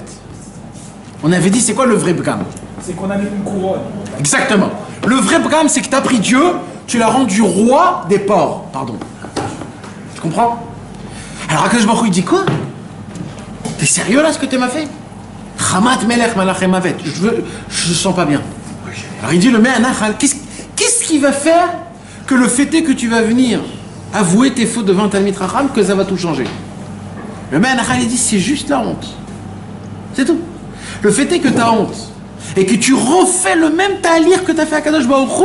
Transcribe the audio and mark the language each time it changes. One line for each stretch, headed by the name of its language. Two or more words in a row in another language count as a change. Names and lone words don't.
French: On avait dit, c'est quoi le vrai bgam? C'est qu'on a mis une couronne. Exactement. Le vrai bgam, c'est que tu as pris Dieu, tu l'as rendu roi des porcs. Pardon. Tu comprends? Alors
Hebrew: הקדוש ברוך הוא,
French: il dit quoi? T'es sérieux là ce que tu m'as fait?
Hebrew: חמת מלך מלאכי מות.
French: Je sens pas bien. Alors il dit le Me'anachal, qu'est-ce qui va faire que le fait est que tu vas venir avouer tes fautes devant
Hebrew: תלמיד חכם,
French: que ça va tout changer? Le Me'anachal, il dit c'est juste la honte. C'est tout. Le fait est que tu as honte et que tu refais le même talir que tu as fait à
Hebrew: קדוש ברוך הוא.